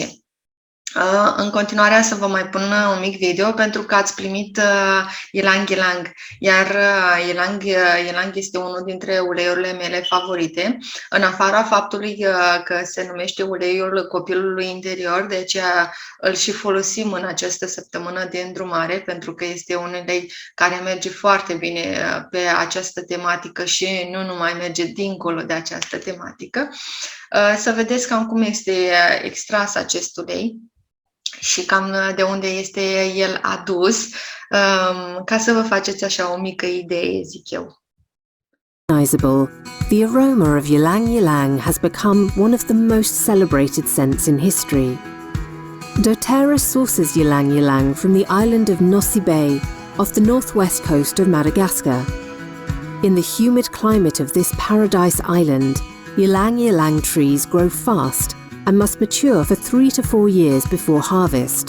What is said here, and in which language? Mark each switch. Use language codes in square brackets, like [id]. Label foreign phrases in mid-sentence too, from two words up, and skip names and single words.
[ro] În continuare să vă mai pun un mic video pentru că ați primit ylang ylang, iar ylang este unul dintre uleiurile mele favorite, în afara faptului că se numește uleiul copilului interior, de aceea îl și folosim în această săptămână de îndrumare, pentru că este un ulei care merge foarte bine pe această tematică și nu numai merge dincolo de această tematică. Să vedeți cam cum este extras acest ulei și cam de unde este el adus, ca să vă faceți așa o mică idee, zic eu. [en] The aroma of ylang ylang has become one of the most celebrated scents in history. doTERRA sources ylang ylang from the island of Nosy Be off the northwest coast of Madagascar. In the humid climate of this paradise island, ylang ylang trees grow fast and must mature for 3 to 4 years before harvest.